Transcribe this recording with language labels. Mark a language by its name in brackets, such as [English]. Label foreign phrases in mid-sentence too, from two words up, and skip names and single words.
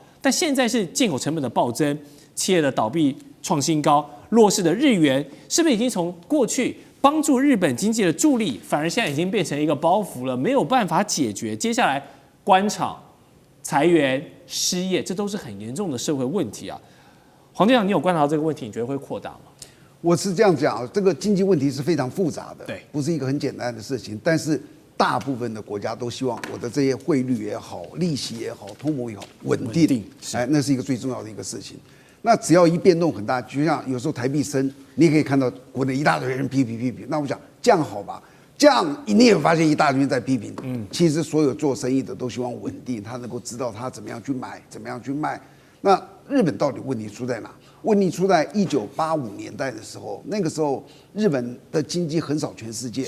[Chinese] 但現在是進口成本的暴增，企業的倒閉創新高，弱勢的日元是不是已經從過去幫助日本經濟的助力，反而現在已經變成一個包袱了，沒有辦法解決？接下來關廠、裁員、失業，這都是很嚴重的社會問題啊。黃隊長，你有觀察到這個問題，你覺得會擴大嗎？我是這樣講，這個經濟問題是非常複雜的，對，不是一個很簡單的事情，但是大部分的国家都希望我的這些匯率也好、利息也好、通膨也好穩定，哎，那是一個最重要的一個事情。那只要一變動很大，就像有时候台幣升，你也可以看到國內一大堆人批評。那我想這樣好吧？這樣你也發現一大堆人在批評。其實所有做生意的都希望穩定，他能夠知道他怎麼樣去買，怎麼樣去賣。那日本到底問題出在哪？問題出在1985年代的时候，那個時候日本的經濟橫掃全世界。